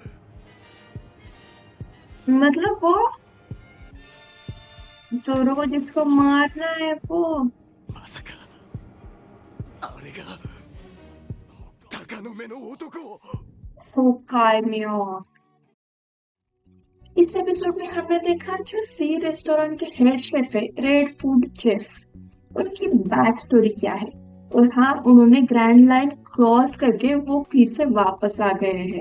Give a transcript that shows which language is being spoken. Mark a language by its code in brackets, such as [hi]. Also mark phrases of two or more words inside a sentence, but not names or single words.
[hi] मतलब वो जोरो को जिसको मारना है वो। [ja] まさかあれが鷹の目の男。 [hi] होकाई मियो। इस एपिसोड में हमने देखा जो सी रेस्टोरेंट के [en] head chef [hi] है रेड फूड चेफ, उनकी [en] back story [hi] क्या है। और हाँ, उन्होंने ग्रैंड लाइन क्रॉस करके वो फिर से वापस आ गए हैं।